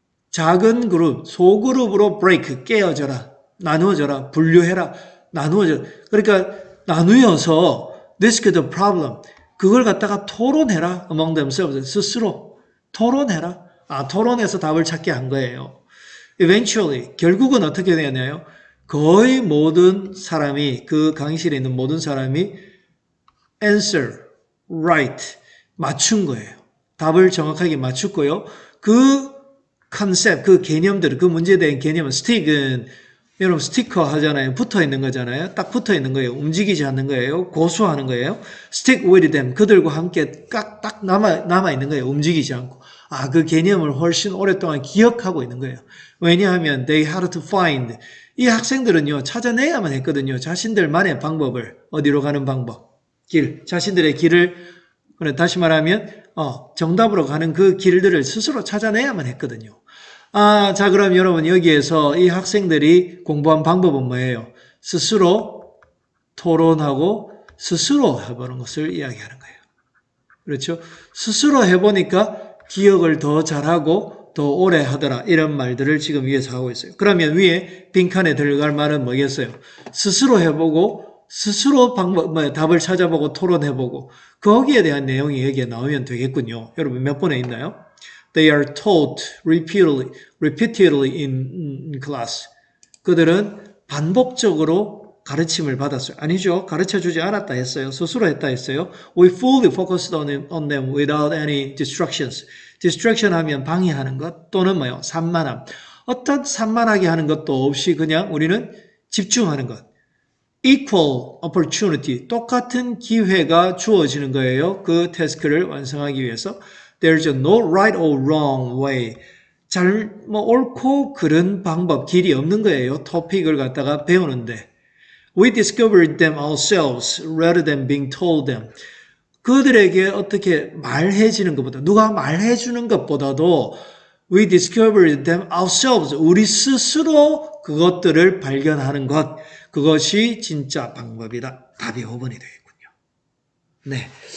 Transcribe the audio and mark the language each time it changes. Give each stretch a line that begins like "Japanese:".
Korean: 작은 그룹, 소그룹으로 break, 깨어져라. 나누어져라. 분류해라. 나누어져라. 그러니까 나누어서
English: discuss the problem.
Korean: 그걸 갖다가 토론해라.
English: among themselves.
Korean: 스스로 토론해라. 토론해서 답을 찾게 한 거예요. Eventually, 결국은 어떻게 되냐요? 거의 모든 사람이, 그 강의실에 있는 모든 사람이
English: answer, right,
Korean: 맞춘 거예요. 답을 정확하게 맞췄고요. 그 컨셉, 그 개념들, 그 문제에 대한 개념은 스틱은 여러분 스티커 하잖아요. 붙어 있는 거잖아요. 딱 붙어 있는 거예요. 움직이지 않는 거예요. 고수하는 거예요.
English: Stick with them.
Korean: 그들과 함께 딱 남아 있는 거예요. 움직이지 않고. 그 개념을 훨씬 오랫동안 기억하고 있는 거예요. 왜냐하면
English: they had to find.
Korean: 이 학생들은요, 찾아내야만 했거든요. 자신들만의 방법을. 어디로 가는 방법. 길. 자신들의 길을, 다시 말하면, 정답으로 가는 그 길들을 스스로 찾아내야만 했거든요. 자, 그럼 여러분 여기에서 이 학생들이 공부한 방법은 뭐예요? 스스로 토론하고 스스로 해보는 것을 이야기하는 거예요. 그렇죠? 스스로 해보니까 기억을 더 잘하고 더 오래 하더라. 이런 말들을 지금 위에서 하고 있어요. 그러면 위에 빈칸에 들어갈 말은 뭐겠어요? 스스로 해보고 스스로 답을 찾아보고 토론해보고 거기에 대한 내용이 여기에 나오면 되겠군요. 여러분 몇 번에 있나요?
English: They are taught repeatedly in class.
Korean: 그들은 반복적으로 가르침을 받았어요. 아니죠. 가르쳐주지 않았다 했어요. 스스로 했다 했어요.
English: We fully focused on them without any distractions.
Korean: distraction 하면 방해하는 것 또는 뭐요? 산만함. 어떤 산만하게 하는 것도 없이 그냥 우리는 집중하는 것.
English: equal opportunity.
Korean: 똑같은 기회가 주어지는 거예요. 그 태스크를 완성하기 위해서.
English: There's no right or wrong way.
Korean: 옳고 그른 방법, 길이 없는 거예요. 토픽을 갖다가 배우는데.
English: We discovered them ourselves rather than being told them.
Korean: 그들에게 어떻게 말해주는 것보다, 누가 말해주는 것보다도
English: we discovered them ourselves.
Korean: 우리 스스로 그것들을 발견하는 것. 그것이 진짜 방법이다. 답이 5번이 되겠군요. 네.